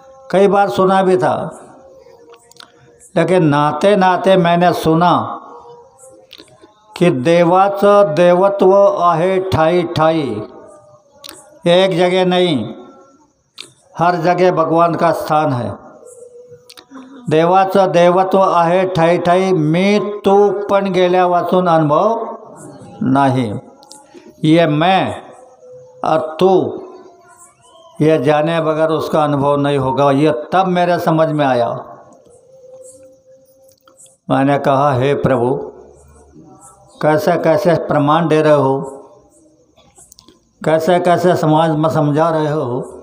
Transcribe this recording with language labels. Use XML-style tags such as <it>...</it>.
<hi>कई बार सुना भी था, लेकिन नहाते नहाते मैंने सुना कि</hi> <mr>देवाचं देवत्व आहे ठाई ठाई।</mr> <hi>एक जगह नहीं, हर जगह भगवान का स्थान है।</hi> <mr>देवाचं देवत्व आहे ठाई ठाई, मी तू पण गेल्या वाचून अनुभव नहीं।</mr> <hi>ये मैं और तू, ये जाने बगैर उसका अनुभव नहीं होगा। ये तब मेरे समझ में आया। मैंने कहा, हे प्रभु, कैसे कैसे प्रमाण दे रहे हो, कैसे कैसे समाज में समझा रहे हो।</hi>